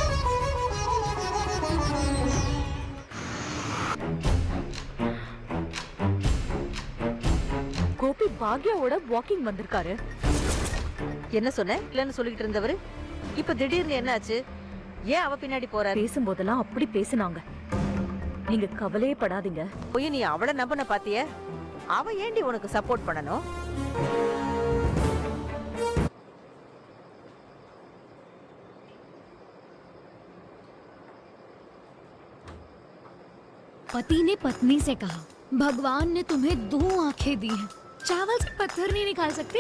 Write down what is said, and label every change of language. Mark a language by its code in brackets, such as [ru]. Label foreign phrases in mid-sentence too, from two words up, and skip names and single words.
[ta] கோபி பாக்யாவோட வாக்கிங் வந்திருக்காரு. என்ன சொன்ன இல்லன்னு சொல்லிட்டு இருந்தவரு இப்ப திடீர்னு என்னாச்சு? ஏன் அவ பின்னாடி போற? பேசும்போதெல்லாம் அப்படி பேசினாங்க. நீங்க கவலையே படாதீங்க. போய் நீ அவளை நம்பன பாத்திய? அவ ஏண்டி உனக்கு சப்போர்ட் பண்ணணும்? [hi] पति ने पत्नी से कहा, भगवान ने तुम्हें 2 आंखें दी हैं, चावल से पत्थर नहीं निकाल सकती।